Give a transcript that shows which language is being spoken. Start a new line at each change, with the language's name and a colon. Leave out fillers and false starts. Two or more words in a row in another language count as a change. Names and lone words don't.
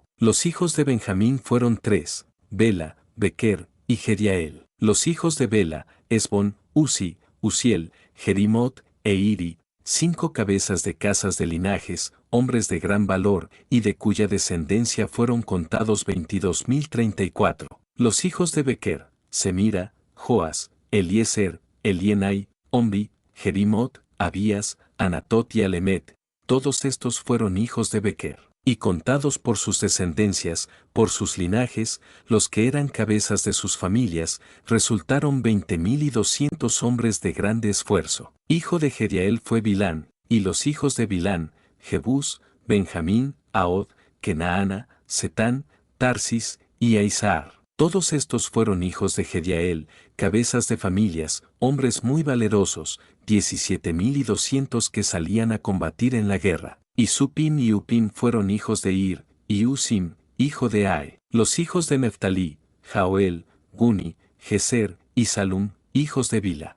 Spanish: Los hijos de Benjamín fueron 3, Bela, Bequer, y Jediael. Los hijos de Bela, Esbón, Uzi, Uziel, Jerimot, e Iri, 5 cabezas de casas de linajes, hombres de gran valor, y de cuya descendencia fueron contados 22.034. Los hijos de Bequer, Semira, Joas, Eliezer, Elienai, Omri, Jerimot, Abías, Anatot y Alemet, todos estos fueron hijos de Bequer, y contados por sus descendencias, por sus linajes, los que eran cabezas de sus familias, resultaron 20.200 hombres de grande esfuerzo. Hijo de Jediael fue Bilán, y los hijos de Bilán, Jebús, Benjamín, Ahod, Kenaana, Setán, Tarsis, y Aizahar. Todos estos fueron hijos de Jediael, cabezas de familias, hombres muy valerosos, 17.200 que salían a combatir en la guerra. Y Supim y Upim fueron hijos de Ir, y Usim, hijo de Ae. Los hijos de Neftalí, Jaoel, Guni, Geser, y Salum, hijos de Bila.